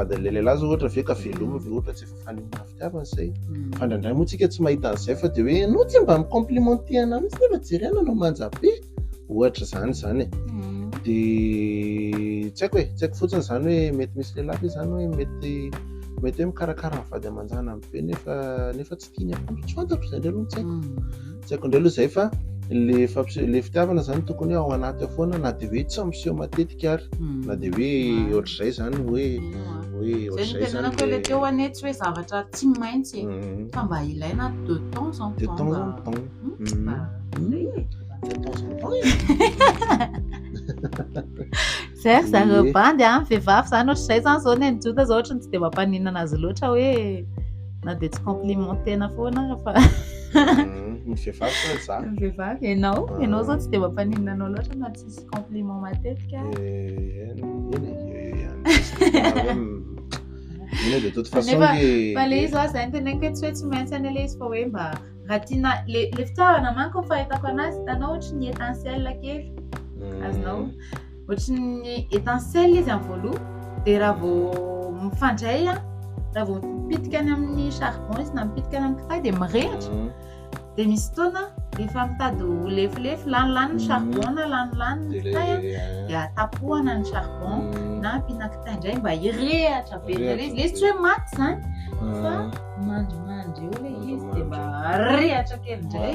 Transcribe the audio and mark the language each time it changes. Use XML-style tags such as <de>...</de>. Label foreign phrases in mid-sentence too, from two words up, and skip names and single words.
<mg>le lehilahy zao ohatra ve ka veloma ve ohatra tsy efa faninana fitiavana zay fa ndraindray moa tsika tsy mahita an'izay fa de hoe anao tsy mba micomplimenté ana mitsy nefa jerena anao manjabe ohatra zany de tsy haiko fotsiny zany hoe mety misy lehilahy zany hoe mety hoe mikarakara ny vady aman-jana be nefa tsy tiany akondro tsy fantatro zay ndray aloha tsy haiko indray aloha zay fa le fitiavana zany tokony ao anaty ao foana na de hoe tsy miseho matetika ary na de hoe ohatr'izay zany hoe ohatr'izay zany le teo ane tsy hoe zavatra tsy maintsy fa mba ilaina</mg> <fr>de temps en temps</fr> <mg>zay rebandy vehivavy zany ohatr'izay zany zao ny jota zao ohatrany tsy de mampaninana azy loatra hoe na de tsy complimentena foana fa ny vehivavy fa za ny vehivavy ianao zao tsy de mampaninana anao loatra na tsisy compliment matetika</mg> <fr>de toute façon</fr> <mg>fa le izy zay ny teneniko hoe tsy hoe tsy maintsy any le izy fa hoe mba raha tiana le fitiavana manko fahitako anazy hitanao ohatra ny étincelle kely azonao ohatra ny étincelle izy amin'ny voaloha de raha vao mifandray raha vao mipitika any amin'ny charbon izy na mipitika any amin'ny kitay de mirehatra de misy fotoana efa mitady ho lefilefy lanilany ny charbon na lanilany ny kitay de atapohana ny charbon na ampiana kitay indray mba hirehatra velona izy le izy tsy hoe maty zany fa mandrimandry eo le izy de mba rehatra kely indray</mg>